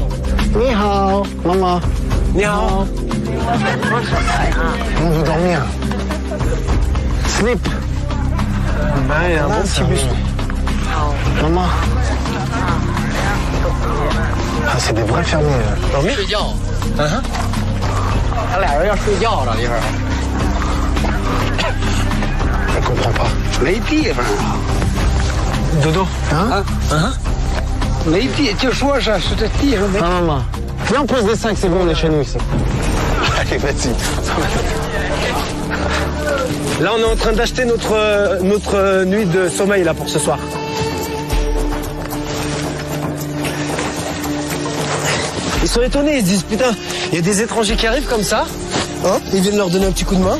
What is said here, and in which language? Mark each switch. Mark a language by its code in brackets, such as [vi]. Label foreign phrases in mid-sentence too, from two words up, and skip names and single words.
[zh] 你好, maman. 你好. [fr] On veut dormir. Sleep. Ouais, un bon petit bus. Maman. Ah, c'est des vrais fermiers. Dormir? [zh] 睡觉。他俩人要睡觉了，一会儿。 [fr] On comprend pas. [zh] 没地方。 [fr] Dodo. Hein? Hein? [zh] 没地，就说是这地上没。 [fr] Maman. Viens, on pose des 5, c'est bon, on est chez nous ici. Allez, vas-y. Là, on est en train d'acheter notre nuit de sommeil là pour ce soir. Ils sont étonnés, ils se disent putain, il y a des étrangers qui arrivent comme ça, hein, ils viennent leur donner un petit coup de main.